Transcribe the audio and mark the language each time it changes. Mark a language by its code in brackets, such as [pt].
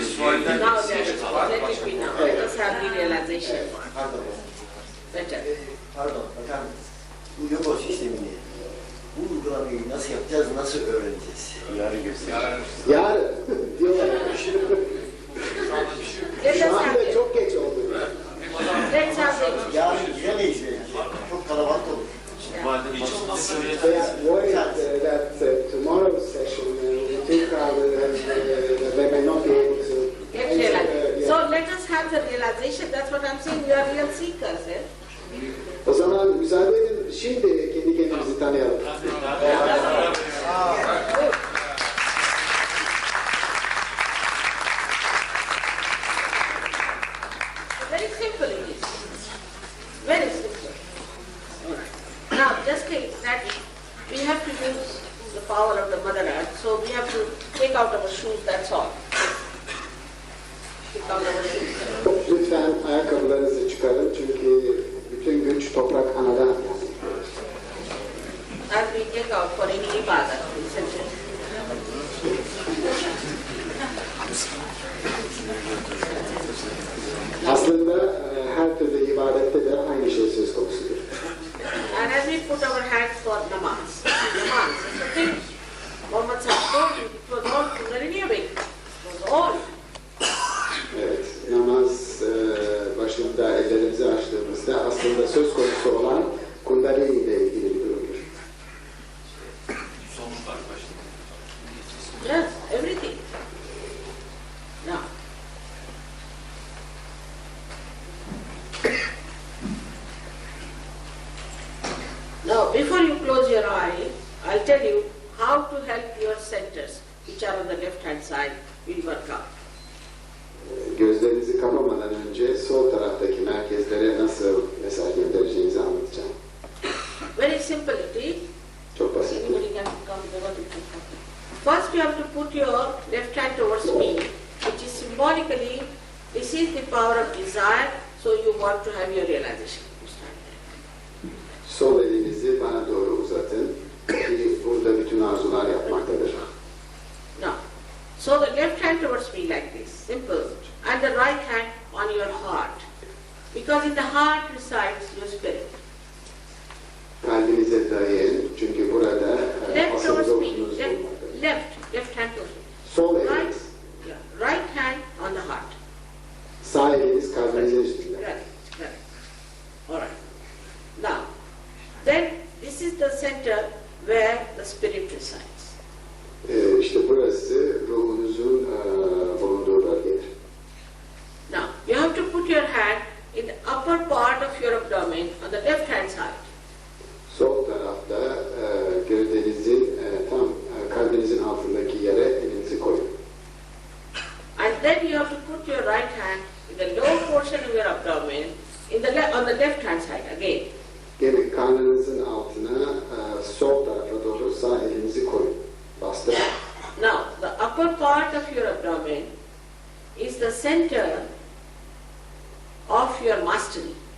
[en] Let it be now. Let us have the realization. Better. [tr] Pardon, bakar mısınız? Bu yoga sistemini, bu uygulamayı nasıl yapacağız, nasıl öğreneceğiz? Yarın göstereceğim. Yarın diyorlar. Şu anda çok geç oldu. [en] Let's have it. [tr] Yarın giremeyiz belki. Çok kalabalık olur. [en] They are worried that tomorrow's session will take they may not be able to Get realized. So let us have the realization. That's what I'm saying. We are real seekers. Eh? [tr] O zaman müsaade edin, şimdi kendi kendimizi tanıyalım. [en] Very simple it is. Very simple. Now, just think that we have to use the power of the Mother Earth, so we have to take out our shoes, that's all. Take out our shoes. [tr] Lütfen ayakkabılarınızı çıkarın çünkü bütün güç toprak anadan yani. [en] As we take out for any ibadah, isn't it? [tr] Aslında her türlü ibadette de aynı şey söz konusudur. [en] And as we put our hands for namaz, it's a thing. Muhammad told you, it was all Kundalini awakening. It was all. [tr] Evet, namaz başında ellerimizi açtığımızda aslında söz konusu olan Kundalini ile ilgili bir durumdur. [en] Yes, everything. Now, before you close your eye, I'll tell you how to help your centers, which are on the left-hand side, will work out. [tr] Gözlerinizi kapamadan önce sol taraftaki merkezlere nasıl mesaj göndereceğinizi anlatacağım. [en] Very simple it is. [tr] Çok basit. [en] Anybody can come over to come. First you have to put your left hand towards me, which is symbolically, this is the power of desire, so you want to have your realization. [tr] Sol elinizi bana doğru uzatın ki burada bütün arzular yapmaktadır. [en] Now, so the left hand towards me like this, simple, and the right hand on your heart, because in the heart resides your spirit. [tr] Kalbinize dayayın çünkü burada [en] Left [tr] asıl [en] towards me, [tr] ruhunuz bulunmaktadır. [en] left hand towards me. [tr] Sol [en] Right, [tr] eliniz, [en] right hand on the heart. [tr] sağ eliniz kalbinizin üstünde. [en] Right. All right. Now, then this is the center where the spirit resides. [tr] İşte burası ruhunuzun bulunduğu bölgedir. [en] Now, you have to put your hand in the upper part of your abdomen on the left hand side. [tr] Sol tarafta gövdenizin tam kalbinizin altındaki yere elinizi koyun. [en] And then you have to put your right hand in the lower portion of your abdomen on the left hand side again. [tr] Gene karnınızın altına sol tarafa doğru sağ elinizi koyun. Bastırın. [en] Now, the upper part of your abdomen is the center of your mastery.